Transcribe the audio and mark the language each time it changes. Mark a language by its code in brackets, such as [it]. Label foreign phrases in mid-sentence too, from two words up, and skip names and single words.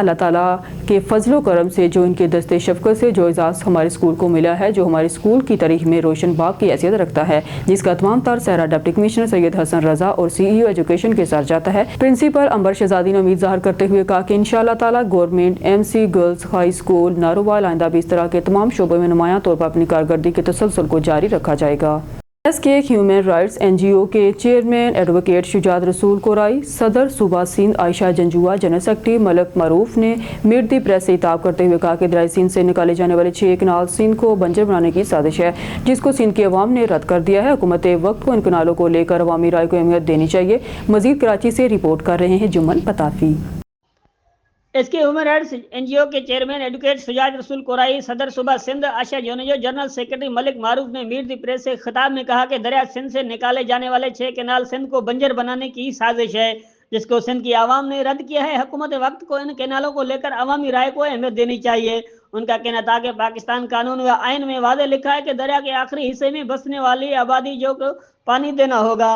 [ur] اللہ تعالیٰ کے فضل و کرم سے جو ان کے دست شفقت سے جو اعزاز ہمارے اسکول کو ملا ہے، جو ہمارے اسکول کی تاریخ میں روشن باب کی حیثیت رکھتا ہے، جس کا تمام تر سہرا [en] deputy commissioner [ur] سید حسن رضا اور [en] CEO education [ur] کے ساتھ جاتا ہے. پرنسپل عنبر شہزادی نے امید ظاہر کرتے ہوئے کہا کہ ان شاء اللہ تعالیٰ گورنمنٹ MC گرلز ہائی اسکول نارووال آئندہ بھی اس طرح کے تمام شعبوں میں نمایاں طور پر اپنی کارکردگی کے تسلسل کو جاری رکھا جائے گا. اس کے ہیومن رائٹس NGO کے [en] chairman advocate [ur] شجاعت رسول کورائی، صدر صوبہ سندھ عائشہ جنجوعہ, [en] general secretary [ur] ملک معروف نے [en] meet the press [ur] سے خطاب کرتے ہوئے کہا کہ دریائی سندھ سے نکالے جانے والے 6 کنال سندھ کو بنجر بنانے کی سازش ہے، جس کو سندھ کی عوام نے رد کر دیا ہے. حکومت وقت کو ان کنالوں کو لے کر عوامی رائے کو اہمیت دینی چاہیے. مزید کراچی سے رپورٹ کر رہے ہیں جمن پتافی. اس کے ہیومن رائٹس NGO کے [en] chairman advocate [ur] شجاعت رسول کورائی، صدر صوبہ سندھ عائشہ جنجوعہ, [en] general secretary [ur] ملک معروف نے [en] meet the press [ur] سے خطاب میں کہا کہ دریا سندھ سے نکالے جانے والے 6 کینال سندھ کو بنجر بنانے کی سازش ہے، جس کو سندھ کی عوام نے رد کیا ہے. حکومت وقت کو ان کینالوں کو لے کر عوامی رائے کو اہمیت دینی چاہیے. ان کا کہنا تھا کہ پاکستان قانون و آئین میں وعدے لکھا ہے کہ دریا کے آخری حصے میں بسنے والی آبادی جو پانی دینا ہوگا.